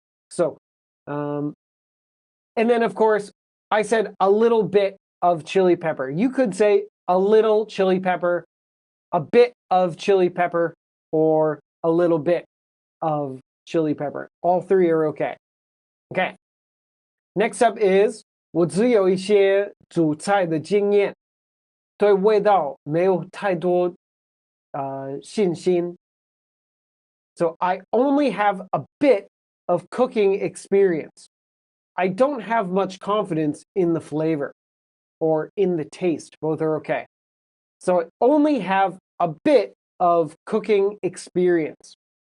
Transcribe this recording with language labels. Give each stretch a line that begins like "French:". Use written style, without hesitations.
English: So, and then of course, I said a little bit of chili pepper. You could say a little chili pepper, a bit of chili pepper, or a little bit of chili pepper. All three are okay. Okay. Next up is
Chinese: 我只有一些煮菜的经验，对味道没有太多信心.
English: So I only have a bit of cooking experience. I don't have much confidence in the flavor or in the taste. Both are okay. So I only have a bit of cooking experience.